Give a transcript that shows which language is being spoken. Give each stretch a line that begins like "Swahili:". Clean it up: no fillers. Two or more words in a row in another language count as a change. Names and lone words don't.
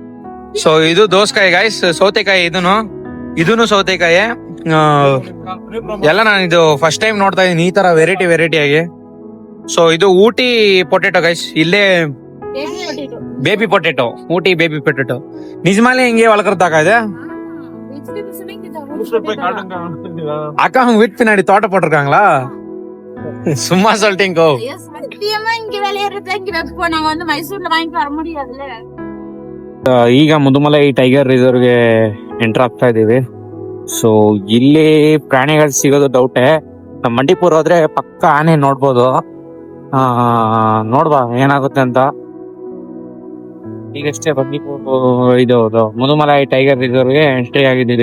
Kannada: ಸೊ ಇದು ದೋಸಕಾಯಿ ಗೈಸ್, ಸೌತೆಕಾಯಿ ಇದೂನು ಸೌತೆಕಾಯಿ. ಎಲ್ಲ ನಾನು ಇದು
English: first time
Kannada: ನೋಡ್ತಾ ಇದೀನಿ ಈ ತರ ವೆರೈಟಿ ಆಗಿ. ಸೊ ಇದು ಊಟಿ
English: potato guys,
Kannada: ಇಲ್ಲೇ
English: baby potato,
Kannada: ಊಟಿ
English: baby potato.
Kannada: ನಿಜಮಾಲೆ ಹಿಂಗೆ ಒಳಕರ್ತಾಕ ಇದೆ
Tamil: அக்கா அவங்க வீட்டு பின்னாடி தோட்ட போட்டிருக்காங்களா? சும்மா சொல்லிட்டீங்க. இங்க விளையாடுறது இங்க வைப்போம். நாங்க வந்து மைசூர்ல வாங்கிட்டு வர முடியாதுல்ல.
Kannada: ಈಗ ಮುದುಮಲೈ ಟೈಗರ್ ರಿಸರ್ವ್ಗೆ ಎಂಟರ್ ಆಗ್ತಾ ಇದೀವಿ. ಸೊ ಇಲ್ಲಿ ಪ್ರಾಣಿಗಳು ಸಿಗೋದು ಡೌಟೇ. ನಮ್ಮ ಮಂಡಿಪುರ್ ಹೋದ್ರೆ ಪಕ್ಕ ಆನೆ ನೋಡ್ಬೋದು. ನೋಡ್ಬಾ ಏನಾಗುತ್ತೆ ಅಂತ. ಈಗಷ್ಟೇ ಬಂದಿಪುರ್ ಇದು ಮುದುಮಲೈ ಟೈಗರ್ ರಿಸರ್ವ್ಗೆ ಎಂಟ್ರಿ ಆಗಿದ್ದೀವಿ.